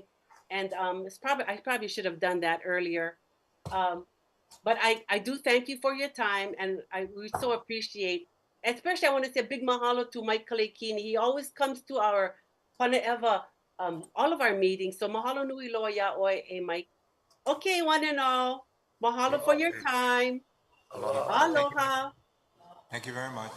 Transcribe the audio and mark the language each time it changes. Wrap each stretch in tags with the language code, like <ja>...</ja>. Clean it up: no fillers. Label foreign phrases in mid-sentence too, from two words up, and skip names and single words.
<en>And I probably should have done that earlier. But I do thank you for your time, and we so appreciate. Especially, I want to say a big mahalo to Mike Kalekini. He always comes to our Panaeva, all of our meetings. So</en> <haw>mahalo nui loa yaoi e</haw> <en>Mike. Okay, one and all. Mahalo for your time. Aloha. Thank you very much.</en>